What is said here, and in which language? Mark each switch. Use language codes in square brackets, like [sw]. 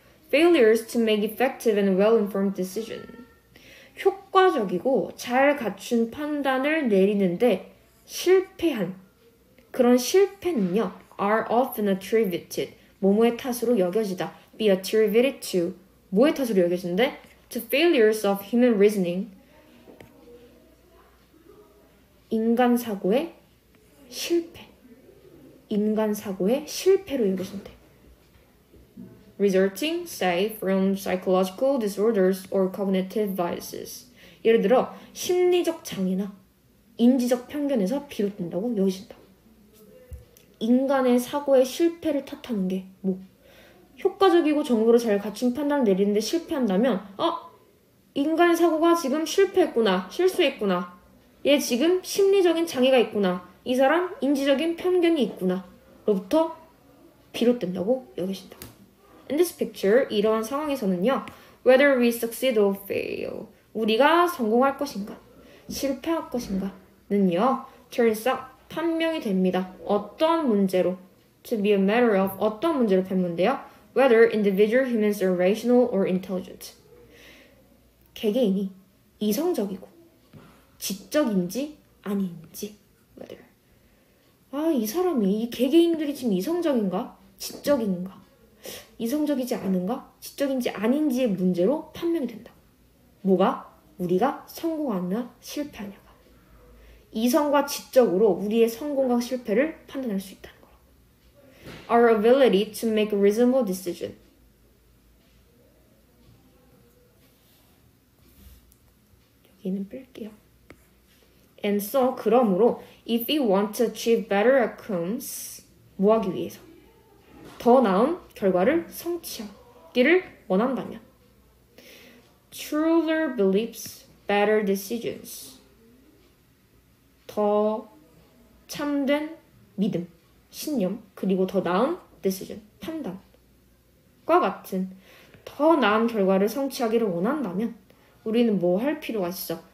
[en] Failures to make effective and well-informed decision. [ko] 효과적이고 잘 갖춘 판단을 내리는데 실패한 그런 실패는요, [en] are often attributed. [ko] 뭐뭐의 탓으로 여겨지다. [en] be attributed to. [ko] 뭐의 탓으로 여겨지는데? [en] To failures of human reasoning. [ko] 인간 사고의 실패. 인간 사고의 실패로 여겨진대. [en] Resulting, say, from psychological disorders or cognitive biases. [ko] 예를 들어 심리적 장애나 인지적 편견에서 비롯된다고 여겨진다. 인간의 사고의 실패를 탓하는 게 뭐? 효과적이고 정보를 잘 갖춘 판단을 내리는데 실패한다면 인간의 사고가 지금 실패했구나. 실수했구나. 얘 지금 심리적인 장애가 있구나. 이 사람 인지적인 편견이 있구나. 로부터 비롯된다고 여겨진다. [en] In this picture, [ko] 이러한 상황에서는요. [en] Whether we succeed or fail. [ko] 우리가 성공할 것인가, 실패할 것인가는요. [en] turns out, [ko] 판명이 됩니다. 어떤 문제로? [en] To be a matter of [ko] 어떤 문제로 판명돼요? [en] Whether individual humans are rational or intelligent. [ko] 개개인이 이성적이고 지적인지 아닌지. [en] Whether. [ko] 이 사람이, 이 개개인들이 지금 이성적인가? 지적인가? 이성적이지 않은가? 지적인지 아닌지의 문제로 판명이 된다. 뭐가? 우리가 성공하느냐 실패하냐가. 이성과 지적으로 우리의 성공과 실패를 판단할 수 있다는 거라. [en] Our ability to make a reasonable decision. [ko] 여기는 뺄게요. [en] And so, [ko] 그러므로 [en] if we want to achieve better outcomes, [ko] 뭐 하기 위해서? 더 나은 결과를 성취하기를 원한다면 [en] truer beliefs, better decisions. [ko] 더 참된 믿음, 신념, 그리고 더 나은 decision, 판단과 같은 더 나은 결과를 성취하기를 원한다면 우리는 뭐 할 필요가 있어?